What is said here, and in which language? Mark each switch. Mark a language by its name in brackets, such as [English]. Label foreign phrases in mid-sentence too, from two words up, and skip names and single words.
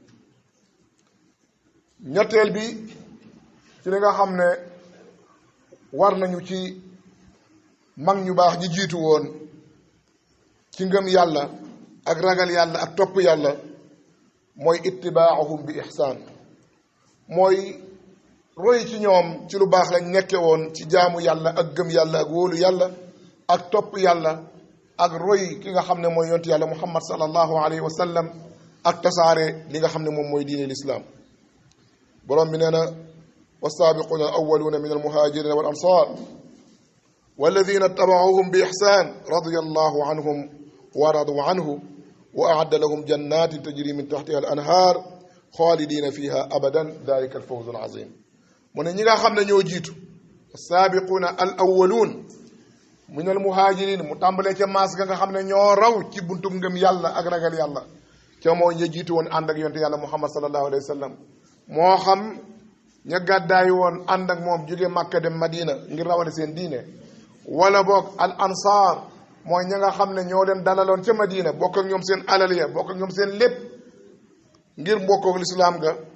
[Wolof] ñetteel bi ci li nga xam ne war nañu ci mag ñu baax ñi jiitu woon ci ngëm yàlla ak ragal yàlla ak topp yàlla mooy ittibaahum bi ihsaan mooy roy ci ñoom ci lu baax lañ nekke woon ci jaamu yàlla ak gëm yàlla ak wóolu yàlla ak topp yàlla ak roy ki nga xam ne mooy yonent yàlla [Arabic] محمد صلى الله عليه وسلم [Wolof] ak tasaare li nga xam ne moom mooy diine lislaam borom bi nee na [Arabic] والسابقون الأولون من المهاجرين والأنصار والذين اتبعوهم بإحسان رضي الله عنهم ورضوا عنه وأعد لهم جنات تجري من تحتها الأنهار خالدين فيها أبدا ذلك الفوز العظيم من [Wolof] nga xam ne ñoo jiitu [Arabic] السابقون الأولون من المهاجرين [Wolof] mu tàmbalee ca maas ga nga xam ne ñoo raw ci buntum ngëm yàlla ak ragal yàlla ca moo ña jiitu woon ànd ak yonte yàlla Muhammad [Arabic] صلى الله عليه وسلم [Wolof] moo xam ña gàddaay woon ànd ak moom jóge Makka dem Madina ngir rawale seen diine wala boog [Arabic] الأنصار [Wolof] mooy ña nga xam ne ñoo leen dalaloon ca Madina bokk ak ñoom seen alal ya bokk ak ñoom seen lépp ngir mbokkook lislaam ga